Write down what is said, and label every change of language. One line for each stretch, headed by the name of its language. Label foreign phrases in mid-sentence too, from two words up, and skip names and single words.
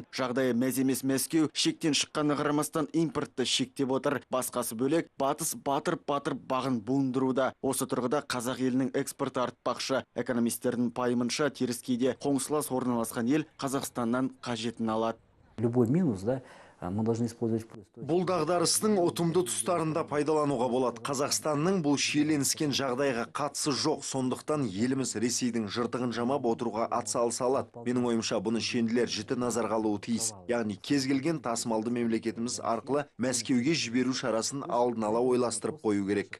Kazakh: Жағдайы мәз емес Мәскеу шектен шыққаны қарамастан импортты шектеп отыр. Басқасы бөлек, батыс батырып бағын буындыруда. Осы тұрғыда қазақ елінің экспорты артпақшы. Экономистердің пайымынша теріскейде қоңсылас орналасқан ел Қазақстаннан қажетін алады.
Russian: Любой минус, да, мы должны использовать плюс.
Kazakh: Бұл дағдарыстың ұтымды тұстарында пайдалануға болады. Қазақстанның бұл шиеленіскен жағдайға қатысы жоқ. Сондықтан еліміз Ресейдің жыртығын жамап отыруға атсалыса алады. Менің ойымша бұны шенділер жіті назарға алуы тиіс. Яғни кез келген тасымалды мемлекетіміз арқылы Мәскеуге жіберу шарасын алдын ала ойластырып қою керек.